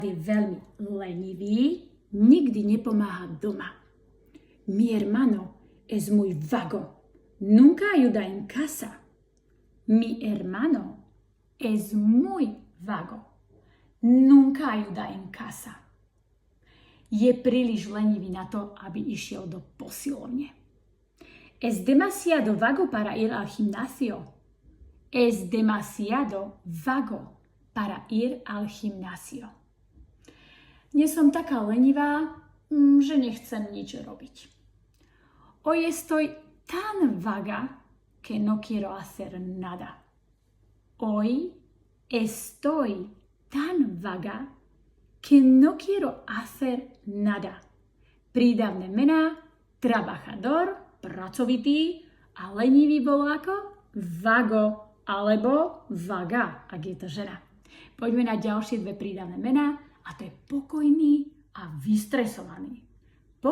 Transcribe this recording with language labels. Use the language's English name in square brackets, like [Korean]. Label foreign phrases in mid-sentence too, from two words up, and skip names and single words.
[Slovak] Je veľmi lenivý, nikdy nepomáha doma. [Spanish] Mi hermano es muy vago, nunca ayuda en casa. Mi hermano es muy vago, nunca ayuda en casa. [Slovak] Je príliš lenivý na to, aby išiel do posilovne. [Spanish] Es demasiado vago para ir al gimnasio. Es demasiado vago para ir al gimnasio. [Slovak] Nie som taká lenivá, že nechcem nič robiť. [Spanish] Hoy estoy tan vaga que no quiero hacer nada. Hoy estoy tan vaga que no quiero hacer nada. [Slovak] Prídavné mená trabajador, pracovitý a lenivý bol ako vago alebo vaga, ak je to žena. Poďme na ďalšie dve prídavné mená a to je pokojný a vystresovaný.